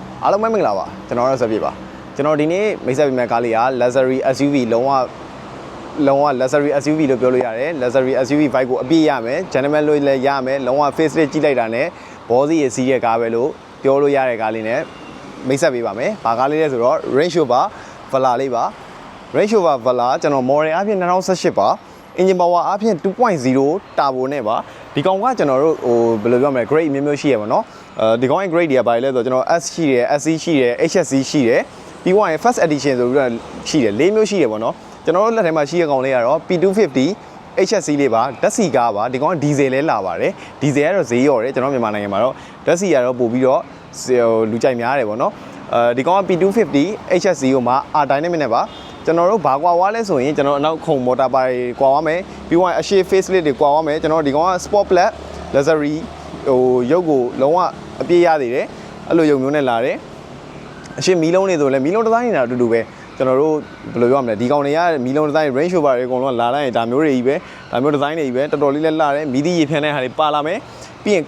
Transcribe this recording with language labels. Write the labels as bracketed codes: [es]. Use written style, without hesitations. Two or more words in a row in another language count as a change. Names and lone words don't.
[my] အားလုံးပဲမင်္ဂလာပါကျွန်တော်တို့ဆက်ပြပါကျွန်တော်ဒီနေ့မိတ်ဆက်ပေးမယ့်ကားလေးက [en] luxury SUV [my] လုံးဝ [en] luxury SUV [my] လို့ပြောလို့ရတယ် [en] luxury SUV vibe [my] ကိုအပြည့်ရမယ် gentleman လို့လည်းရမယ်လုံးဝ [en] face lift [my] ကြည့်လိုက်တာနဲ့ဘောစီရစီးရဲ့ကားပဲလို့ပြောလို့ရတဲ့ကားလေးနဲ့မိတ်ဆက်ပေးပါမယ်ဘာကားလေးလဲဆိုတော့ Range Rover Velar လေးပါ Range Rover Velar ကျွန်တော် model အပြင်2018ပါ [en] engine power [my] အပြင် 2.0 turbo နဲ့ပါဒီကောင်ကကျွန်တော်တို့ဟိုဘယ်လိုပြောမလဲ grade မျိုးမျိုးရှိရပါ တော့ဒီကောင်ရဲ့ grade တွေကဘာလဲဆိုတော့ကျွန်တော် S ရှိတယ် SC ရှိတယ် HSC ရှိတယ်ပြီးတော့ [en] first edition [my] ဆိုပြီးတော့ရှိတယ်၄မျိုးရှိတယ်ပေါ့နော်ကျွန်တော်တို့လက်ထဲမှာရှိတဲ့ကောင်လေးကတော့ P250 HSC လေးပါဓာတ်ဆီကားပါဒီကောင်ကဒီဇယ်လဲလာပါတယ်ဒီဇယ်ကတော့ဈေးရော်တယ်ကျွန်တော်မြန်မာနိုင်ငံမှာတော့ဓာတ်ဆီကတော့ပို့ပြီးတော့လူကြိုက်များတယ်ပေါ့နော်ဒီကောင်က P250 HSC ကိုမှ R dynamic နဲ့ပါကျွန်တော်တို့ဘာကွာဝါလဲဆိုရင်ကျွန်တော်အနောက်ခုံမော်တာပါတွေကွာဝါမယ်ပြီးတော့အရှိ [en] face lift [my] တွေကွာဝါမယ်ကျွန်တော်ဒီကောင်က [en] sport black luxury [my] ဟိုရုပ်ကိုလုံးဝအပြည့်ရသေးတယ်အဲ့လိုရုပ်မျိုးနဲ့လာတယ်အရှိမီးလုံးတွေဆိုလည်းမီးလုံး ဒီဇိုင်းနေတာအတူတူပဲကျွန်တော်တို့ဘယ်လိုပြောမလဲဒီကောင်တွေကမီးလုံးဒီဇိုင်း Range Rover တွေအကုန်လုံးလာလိုက်ရင်ဒါမျိုးတွေကြီးပဲဒါမျိုးဒီဇိုင်းတွေကြီးပဲတော်တော်လေးလည်းလာတယ်မီးသီးရေဖြန်းတဲ့ဟာတွေပါလာမယ်ပြီးရင်